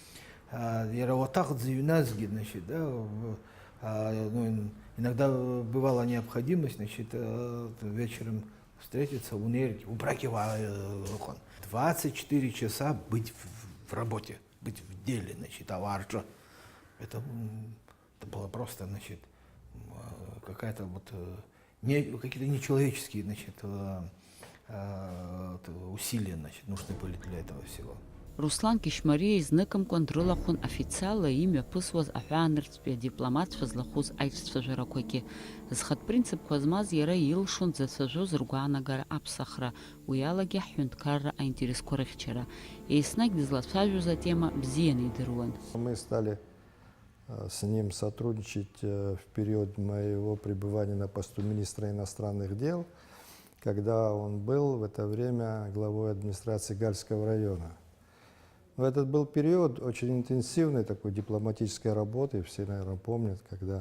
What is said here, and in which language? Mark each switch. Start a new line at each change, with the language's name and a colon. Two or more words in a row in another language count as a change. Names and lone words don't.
Russian: Значит, да, ну, иногда бывала необходимость, значит, вечером встретиться, унерить, убрать его 24 часа быть в работе, быть в деле, значит, аварджа. Это было просто, значит, какая-то вот, какие-то нечеловеческие, значит, усилия, значит, нужны были для этого всего.
Abkhazian: Руслан Кишмария изныкымкәан дрылахәын официалла имҩаԥысуаз аҳәаанырцәтәи адипломатцәа злахәыз аиҿцәажәарақәагьы. Зхатә принципқәа змаз иара илшон дзацәажәоз ргәаанагара аԥсахра, уи алагьы ҳҳәынҭқарра аинтересқәа рыхьчара. Еснагь дызлацәажәоз атема бзианы идыруан.
Russian: Мы стали с ним сотрудничать в период моего пребывания на посту министра иностранных дел, когда он был в это время главой администрации Гальского района. Но этот был период очень интенсивной такой дипломатической работы, все, наверное, помнят, когда